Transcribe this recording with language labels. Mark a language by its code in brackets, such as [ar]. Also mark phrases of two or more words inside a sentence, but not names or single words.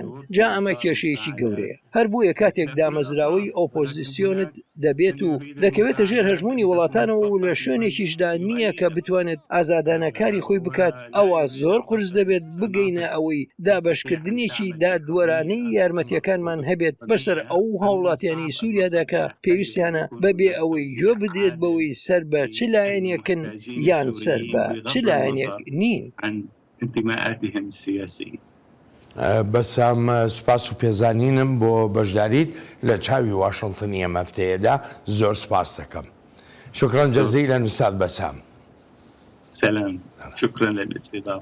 [ckb] جا ئەمە کێشەیەکی گەورەیە. هەر بوویە کاتێک دامەزراوەی ئۆپۆزیسیۆنت دەبێت و دەکەوێتە ژێر هەژمونی وڵاتانەوە و لە شوێنێکیشدا نییە کە بتوانێت ئازادانەکاری خۆی بکات، ئەوە زۆر قرس دەبێت بگەینە ئەوەی دابەشکردنێکی دادوەرانەی یارمەتیەکانمان هەبێت بەسەر ئەو هاوڵاتیانی سووریادا کە پێویستیانە بەبێ ئەوەی گوێ بدرێت بەوەی سەر بە چ لایەنێکن یان سەر بە چ لایەنێک نین. [ar] انتماءاتهم السياسية. [ckb] بەسام سوپاس و پێزانینم بۆ بەشداریت لە چاوی واشنگتنی ئەم هەفتەیەدا زۆر سپاس دەکەم. [ar] شكرا جزيلا أستاذ بسام. سلام، شكرا للاستضافة.